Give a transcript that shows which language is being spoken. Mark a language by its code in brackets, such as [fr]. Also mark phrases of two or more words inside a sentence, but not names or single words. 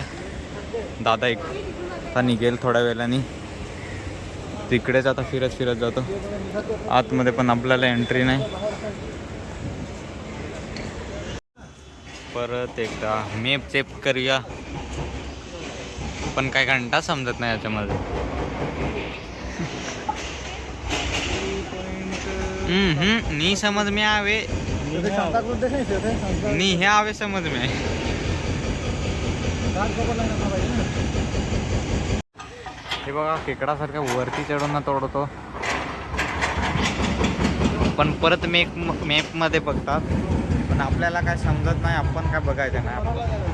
[mr] दादा एक आता निघेल थोड्या वेळाने. तिकडेच आता फिरत फिरत जातो आतमध्ये, पण आपल्याला एंट्री नाही. परत एकदा मॅप चेक करूया, पण काय घंटा समजत नाही याच्यामध्ये. [hi] नहीं समझ में आवे, नहीं हे आवे समझ में. [mr] हे बघा खेकडासारख्या वरती चढून ना तोडतो, पण परत मॅपमध्ये बघतात, पण आपल्याला काय समजत नाही. आपण काय बघायचं नाही आपल्याला.